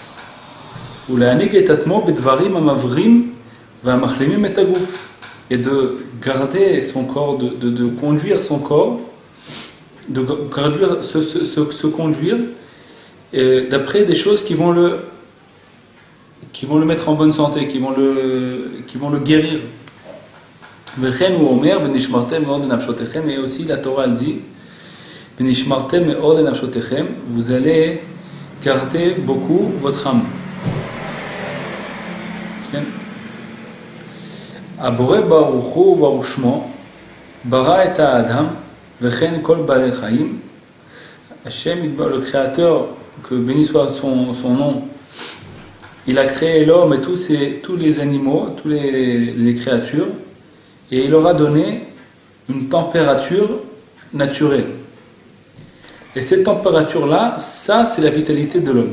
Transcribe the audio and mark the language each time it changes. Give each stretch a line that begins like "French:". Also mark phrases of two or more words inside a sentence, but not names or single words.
French: Et de garder son corps, de conduire son corps, de conduire, se conduire d'après des choses qui vont le mettre en bonne santé, qui vont le guérir. Et aussi la Torah elle dit vous allez garder beaucoup votre âme.
Hebrew: הבורא ברוכו ברוך שמו ברא את האדם וכן כל בעלי חיים.
French: Hashem, le Créateur, que béni soit son nom, il a créé l'homme et tous les animaux, toutes les créatures, et il leur a donné une température naturelle. Et cette température-là, ça c'est la vitalité de l'homme.